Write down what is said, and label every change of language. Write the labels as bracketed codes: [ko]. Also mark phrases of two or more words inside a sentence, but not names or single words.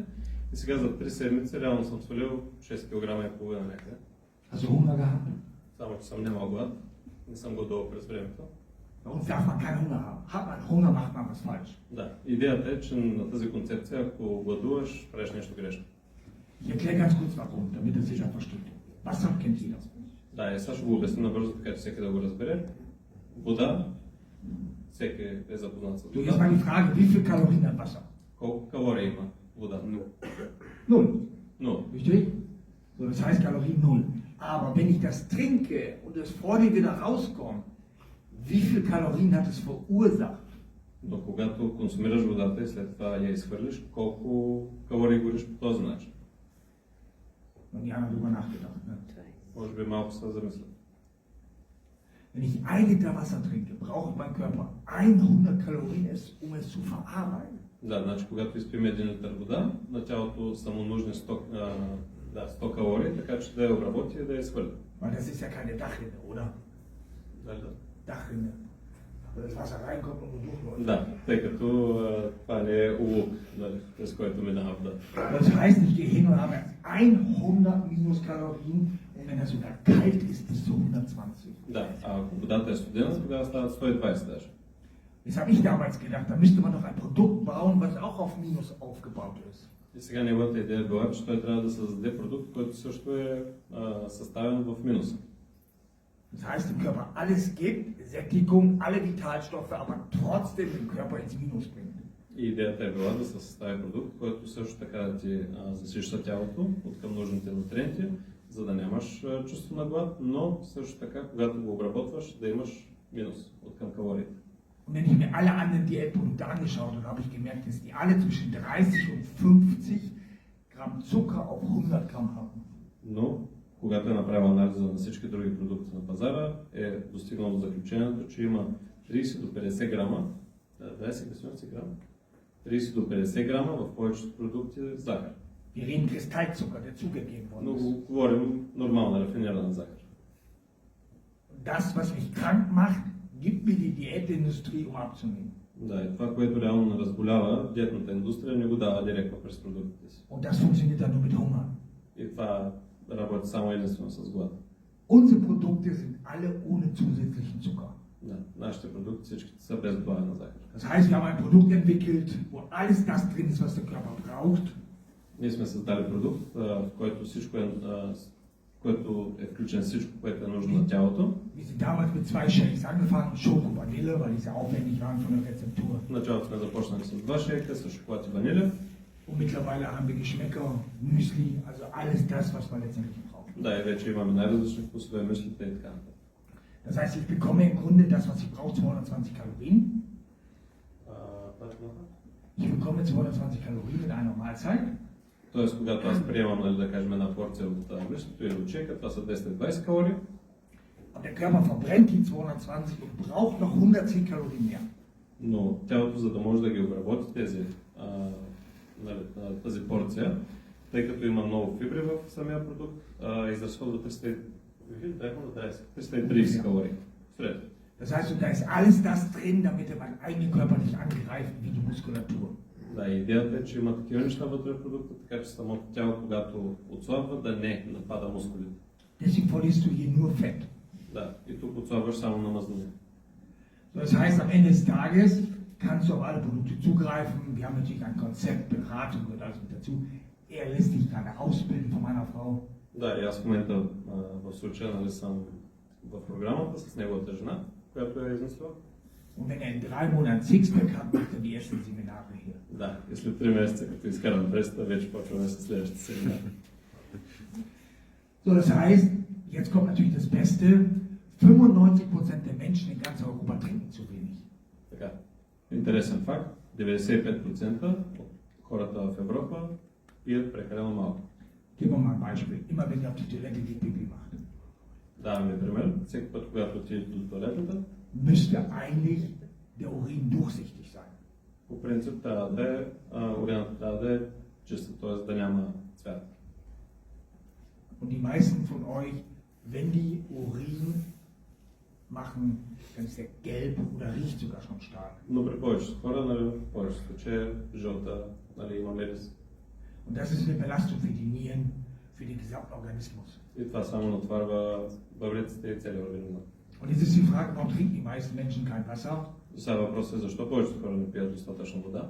[bg] И сега за 3 седмици реално съм свалил 6 кг и половина някъде. [de] Hast du Hunger gehabt? [bg] Само че съм нямал глад, не съм годувал през времето. [de] Bei uns darf man keinen Hunger haben. Hat man Hunger, macht man was falsch. [bg] Да, идеята е, че на тази концепция, ако гладуваш, правиш нещо грешно. [de] Ich erkläre ganz kurz warum, damit es jeder versteht. Wasser kennt jeder. [bg] Да, и сега ще го обясня набързо, така че всеки да го разбере. Вода, всеки е запознат с [de] So, jetzt [bg] вода. [de] mal die Frage, wie viel Kalorien hat Wasser? [bg] Колко калории има вода? 0. Но, [de] Richtig? So, das heißt Kalorien 0. Aber wenn ich das trinke und es vor mir wieder rauskommt, wie viel Kalorien hat es verursacht? [bg] но когато консумираш водата и след това я изхвърлиш, колко калории гориш по този начин? [de] Noch nie einer drüber nachgedacht. Ne? [bg] Може би малко се замисля. [de] Wenn ich 1 Liter Wasser trinke, braucht mein Körper 100 Kalorien, um es zu verarbeiten. [bg] Да, значи когато изпием 1 литър вода, на тялото са му нужни 100 калории, така че да я обработи и да я изхвърли. [de] Weil das ist ja keine Dachrinne, oder? [bg] Да. [de] Dachrinne. wo das Wasser reinkommt und wo durchläuft. [bg] Да, тъй като това не е улук, нали, през който минава вода. [de] Das heißt, ich gehe hin und habe 100 Minuskalorien und wenn das sogar kalt ist, bis zu 120. [bg] Да, а ако водата е студена, тогава стават 120 даже. [de] Das habe ich damals gedacht, da müsste man doch ein Produkt bauen, was auch auf Minus aufgebaut ist. [bg] И сега неговата идея била, че той трябва да създаде продукт, който също е съставен в минуса. [de] Das heißt, dem Körper alles gibt, Sättigung, alle Vitalstoffe, aber trotzdem den Körper ins Minus bringt. [bg] И идеята е била да се състави продукт, който също така да ти засища тялото от към нужните нутриенти, за да нямаш чувство на глад, но също така, когато го обработваш, да имаш минус от към калориите. [de] Und wenn ich mir alle anderen Diätprodukte angeschaut habe, habe ich gemerkt, dass die alle zwischen 30 und 50 Gramm Zucker auf 100 Gramm haben. [bg] Но, когато е направил анализа на всички други продукти на пазара, е достигнал до заключението, че има 30 до 50 грама, 20 грама, 30 до 50 грама в повечето продукти захар. [de] Wir reden Kristallzucker, der zugegeben worden [bg] Но [de] ist. [bg] говорим нормална рафинирана захар. [de] Das, was mich krank macht, gibt mir die Diätindustrie, um abzunehmen. [bg] Да, и това, което реално не разболява, диетната индустрия не го дава директно през продуктите си. [de] Und das funktioniert dann nur mit Hunger. [bg] И това работи само единствено с глад. [de] Unsere Produkte sind alle ohne zusätzlichen Zucker. [bg] Да, нашите продукти всичките са без добавена захар. [de] Das heißt, wir haben ein Produkt entwickelt, wo alles das drin ist, was der Körper braucht. [bg] Ние сме създали продукт, в който всичко е, в който е включен всичко, което е нужно на тялото. [de] Wir sind damals mit 2 Shakes angefangen, Schoko, Vanille, weil die sehr aufwendig waren von der Rezeptur. [bg] В началото сме започнали с 2 шейка, с шоколад и ванилия. [de] Und mittlerweile haben wir Geschmäcker, Müsli, also alles das, was man letztendlich braucht. [bg] Да, и вече имаме най-различни вкусове, мислите и така нататък. [de] Das heißt, ich bekomme im Grunde das, was ich brauche, 220 Kalorien. Ich bekomme 220 Kalorien in einer Mahlzeit. [bg] Тоест, когато аз приемам, нали, да кажем, една порция от млечето или от шейка, това са 220 калории. [de] Und der Körper verbrennt die 220 und braucht noch 110 Kalorien mehr. [bg] Но тялото, за да може да ги обработи тази порция, тъй като има много фибри в самия продукт, изразходва 330 калории. Сред. [de] Das heißt, da ist alles das drin, damit er meinen eigenen Körper nicht angreift, wie die Muskulatur. [bg] Да, идеята е, че има такива неща вътре в продукта, така че самото тяло, когато отслабва, да не напада мускулите. [de] Deswegen verlierst du hier nur Fett. [bg] Да, и тук отслабваш само на мазнини. [de] So, das heißt, am Ende des Tages kannst du auf alle Produkte zugreifen. Wir haben natürlich ein Konzept, Beratung gehört alles mit dazu. Er lässt dich gerade ausbilden von meiner Frau. [bg] Да, и аз в момента в случая, нали, съм в програмата с неговата жена, която е изнесла. [de] Und wenn er in 3 Monaten Sixpack hat, macht er die ersten Seminare hier. [bg] Да, и след 3 месеца, като изкарам преста, вече почваме с следващите семинари. [de] So, das heißt, jetzt kommt natürlich das Beste. 95% der Menschen in ganz Europa trinken zu wenig. [bg] Така, интересен факт, 95% от хората в Европа пият прекалено малко. [de] Geben wir mal ein Beispiel. Immer wenn ihr auf die Toilette geht, Pipi macht, [bg] Давам ви пример, всеки път, когато отидете до туалетната, [de] müsste eigentlich der Urin durchsichtig sein. [bg] по принцип трябва да е, уринът трябва да е чиста, т.е. да няма цвят. [de] Und die meisten von euch, wenn die Urin machen, dann ist der gelb oder riecht sogar schon stark. [bg] Но при повечето хора, нали, в повечето случаи е жълта, нали, има мирис. [de] Und das ist eine Belastung für die Nieren, für den gesamten Organismus. [bg] И това само натварва бъбреците и целия организъм. [de] Und jetzt ist die Frage, warum trinken die meisten Menschen kein Wasser? [bg] Сега въпросът е защо повечето хора не пият достатъчно вода?